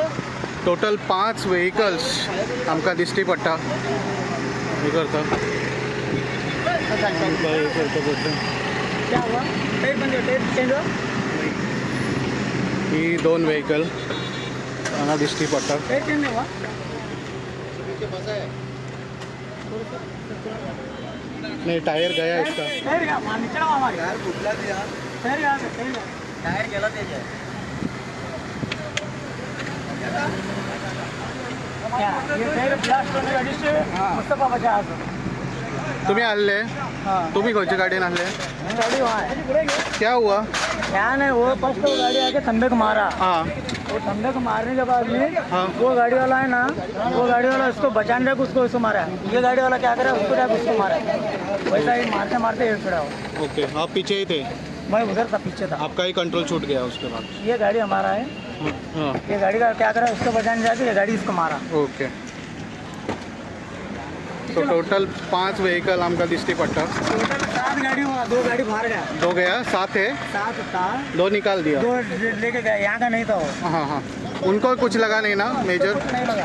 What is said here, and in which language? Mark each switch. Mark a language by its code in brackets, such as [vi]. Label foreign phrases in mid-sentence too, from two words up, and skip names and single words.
[kok] टोटल 5 व्हेकल्स आमकां दिश्टी पडटा हे करता ही 2 व्हेकल हांगा दिश्टी पडटा [hi] नहीं टायर गया इसका [mr] टायर गेला त्याचे [kok] तुम्ही आले तुम्ही खयच्या गाडीन आले [hi] गाड़ी वहाँ है। क्या हुआ क्या नहीं वो फर्स्ट वो गाड़ी आके खंबे को मारा। हाँ वो खंबे को मारने के बाद में हाँ। वो गाड़ी वाला है ना, वो गाड़ी वाला उसको बचाने जाके उसको मारा। ये गाड़ी वाला क्या करे, उसको जाके उसको मारा। वैसा ही मारते मारते एक खड़ा हो। ओके आप पीछे ही थे मैं उधर था, पीछे था। आपका ही कंट्रोल छूट गया उसके बाद ये गाड़ी हमारा है, हाँ ये गाड़ी का क्या करा, उसको बचाने जाके ये गाड़ी इसको मारा। [kok] ओके तो टोटल 5 व्हेकल आमका दिसती पडटा [hi] टोटल 7 गाड़ी हुआ, 2 गाड़ी बाहर गया, 2 गया 7 है 7 था, 2 निकाल दिया 2 लेके गया, यहाँ का नहीं था वो। हाँ हाँ उनको कुछ लगा नहीं ना मेजर नहीं लगा।